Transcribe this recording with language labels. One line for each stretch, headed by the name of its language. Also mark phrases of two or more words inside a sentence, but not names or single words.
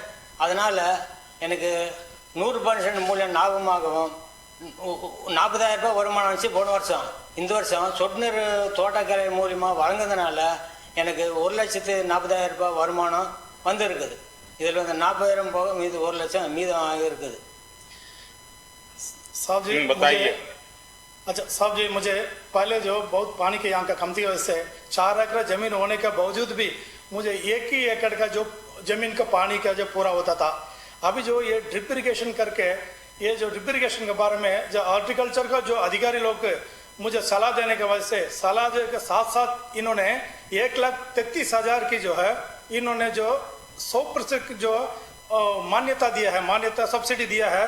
Tamil: அதனால் எனக்கு 100% மூலியம் லாபமாகவும் 40,000 ரூபாய் வருமானம் வந்துச்சு போன வருஷம். இந்த வருஷம் சொட்டு நீர் தோட்டக்கலை மூலியமாக வழங்குறதுனால எனக்கு 1,40,000 ரூபாய் வருமானம் வந்துருக்குது. இதில் 40,000 போக மீது 1 லட்சம் மீதம் இருக்குது.
Hindi: साहब जी बताइए। अच्छा साहब जी, मुझे पहले जो बहुत पानी के यहाँ का कमती वजह से 4 एकड़ जमीन होने के बावजूद भी मुझे 1 ही एकड़ का जो जमीन का पानी का जो पूरा होता था. अभी जो ये
English: drip irrigation
Hindi: करके, ये जो
English: drip irrigation
Hindi: के बारे में जो हॉर्टिकल्चर का जो अधिकारी लोग मुझे सलाह देने के वजह से, सलाह के साथ साथ इन्होंने 1,33,000 की जो है इन्होंने जो 100% जो मान्यता दिया है, मान्यता सब्सिडी दिया है.